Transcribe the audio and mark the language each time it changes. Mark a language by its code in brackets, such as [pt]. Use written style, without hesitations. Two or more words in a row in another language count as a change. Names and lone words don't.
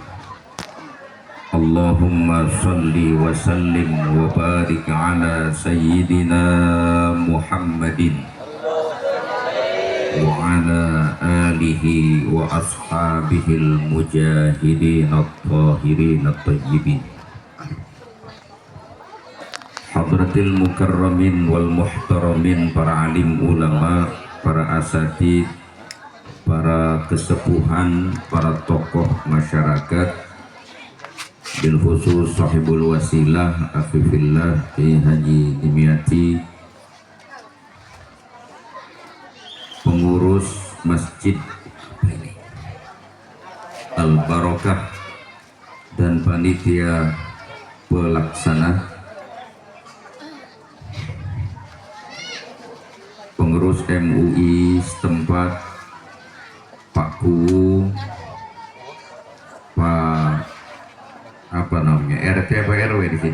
[ar] اللهم صل وسلم وبارك على سيدنا محمد وعلى آله وأصحابه المجاهدين الطاهرين الطيبين. حضرات المكرمين والمحترمين, [id] para alim ulama, para asatid, para kesepuhan, para tokoh masyarakat, [ar] بالخصوص صاحب الوسيلة [id] afifillah Kiai Haji Dimyati, pengurus Masjid Al-Barakah dan panitia pelaksana, pengurus MUI setempat, Pak Kuwu, Pak apa namanya, RT apa RW di sini?